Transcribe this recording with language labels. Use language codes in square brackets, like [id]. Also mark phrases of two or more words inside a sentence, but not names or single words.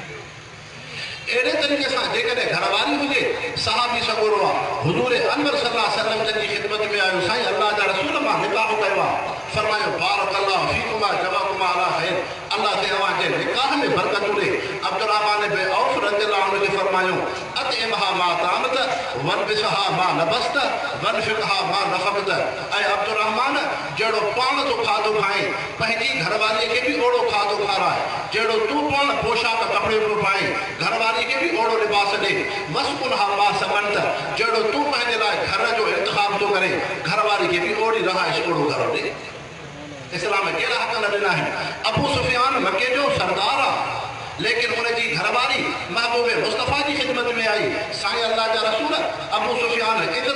[sd] अहिड़े तरीक़े सां जेकॾहिं घरवारी हुजे सहाबी सगोरो आहे हुज़ूर अनवर [ar] صلى الله عليه وسلم [sd] जी ख़िदमत में आयो साईं अल्लाह जा रसूल मां निकाह कयो आहे फरमायो [ar] بارك الله فيكما جوكما على خير [sd] अल्लाह ते अवां जे निकाह में बरकत ॾे अब्दुर्रहमान बिन औफ [ar] رضي الله عنه [sd] खे फरमायो [ar] أطعمها ما طعمت وألبسها ما لبست وأنفقها ما نفقت [sd] ऐं अब्दुर्रहमान जहिड़ो पाण तो खाधो खाए पंहिंजी घरवारीअ खे बि ओड़ो खाधो खाराए जहिड़ो तूं पाण पोशाक कपिड़े पियो पाए घरवारी खे बि ओड़ो लिबास ॾे [ar] وأسكنها ما سكنت [sd] जहिड़ो तूं पंहिंजे लाइ घर जो इंतिखाब थो करे घरवारी खे बि ओड़ी रहाइश ओड़ो घर ॾे इस्लाम कहिड़ा हक़ न ॾिना आहिनि अबू सुफियान मके जो सरदार आहे लेकिन उनजी घरवारी महबूब मुस्तफ़ा जी ख़िदमत में आई साईं अल्लाह जा रसूल अबू सुफियान इज़त